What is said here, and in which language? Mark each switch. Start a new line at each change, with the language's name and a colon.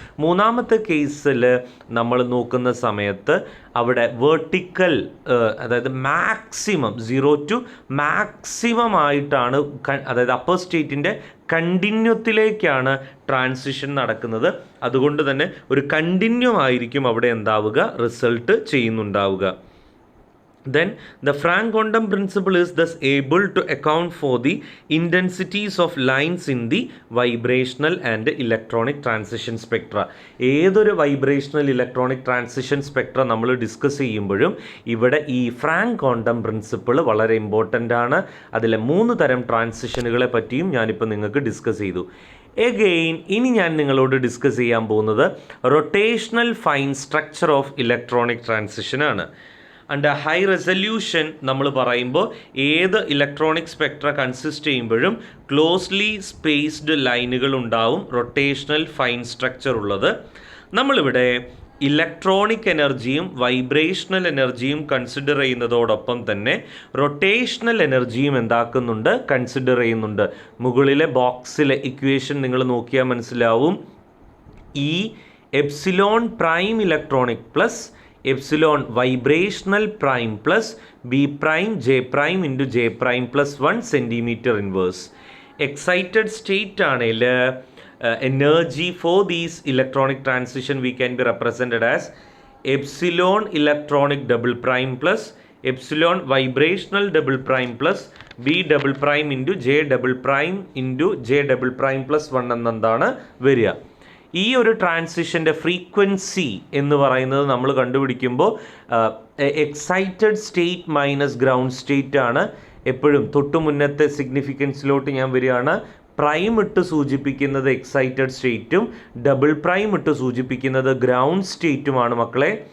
Malayalam: മൂന്നാമത്തെ കേസിൽ നമ്മൾ നോക്കുന്ന സമയത്ത് അവിടെ വേർട്ടിക്കൽ, അതായത് മാക്സിമം 0 to മാക്സിമം ആയിട്ടാണ്, അതായത് അപ്പർ സ്റ്റേറ്റിൻ്റെ കണ്ടിന്യൂത്തിലേക്കാണ് ട്രാൻസിഷൻ നടക്കുന്നത്. അതുകൊണ്ട് തന്നെ ഒരു കണ്ടിന്യൂ ആയിരിക്കും അവിടെ result ചെയ്യുന്നുണ്ടാവുക.
English: Then the Frank-Condon principle is thus able to account for the intensities of lines in the vibrational and electronic transition spectra.
Malayalam: ഏതൊരു വൈബ്രേഷണൽ ഇലക്ട്രോണിക് ട്രാൻസിഷൻ സ്പെക്ട്ര നമ്മൾ ഡിസ്കസ് ചെയ്യുമ്പോഴും ഇവിടെ ഈ ഫ്രാങ്ക്-കോണ്ടൺ പ്രിൻസിപ്പിൾ വളരെ ഇമ്പോർട്ടൻ്റ് ആണ്. അതിലെ 3 തരം ട്രാൻസിഷനുകളെ പറ്റിയും ഞാനിപ്പോൾ നിങ്ങൾക്ക് ഡിസ്കസ് ചെയ്തു. എഗെയിൻ ഇനി ഞാൻ നിങ്ങളോട് ഡിസ്കസ് ചെയ്യാൻ പോകുന്നത് rotational fine structure of electronic ട്രാൻസിഷനാണ്. And high resolution നമ്മൾ പറയുമ്പോൾ ഏത് ഇലക്ട്രോണിക് സ്പെക്ട്ര കൺസിസ്റ്റ് ചെയ്യുമ്പോഴും ക്ലോസ്ലി സ്പേസ്ഡ് ലൈനുകൾ ഉണ്ടാവും, റൊട്ടേഷണൽ ഫൈൻ സ്ട്രക്ചർ ഉള്ളത്. നമ്മളിവിടെ ഇലക്ട്രോണിക് എനർജിയും വൈബ്രേഷണൽ എനർജിയും കൺസിഡർ ചെയ്യുന്നതോടൊപ്പം തന്നെ റൊട്ടേഷണൽ എനർജിയും കൺസിഡർ ചെയ്യുന്നുണ്ട്. മുകളിലെ ബോക്സിലെ ഇക്വേഷൻ നിങ്ങൾ നോക്കിയാൽ മനസ്സിലാവും. ഈ epsilon prime electronic plus epsilon vibrational prime plus B prime J prime into J prime plus 1 centimetre inverse. Excited state ആണെങ്കിൽ
English: energy for these electronic transition we can be represented as epsilon electronic double prime plus epsilon vibrational double prime plus b double prime into j double prime into j double prime plus 1
Malayalam: എന്നതാണ് വരിക. ഈ ഒരു ട്രാൻസിഷൻ്റെ frequency എന്ന് പറയുന്നത് നമ്മൾ കണ്ടുപിടിക്കുമ്പോൾ excited state minus ground state ആണ്. എപ്പോഴും തൊട്ടു മുന്നത്തെ സിഗ്നിഫിക്കൻസിലോട്ട് ഞാൻ വരികയാണ്. പ്രൈം ഇട്ട് സൂചിപ്പിക്കുന്നത് എക്സൈറ്റഡ് സ്റ്റേറ്റും ഡബിൾ പ്രൈം ഇട്ട് സൂചിപ്പിക്കുന്നത് ഗ്രൗണ്ട് സ്റ്റേറ്റുമാണ് മക്കളെ.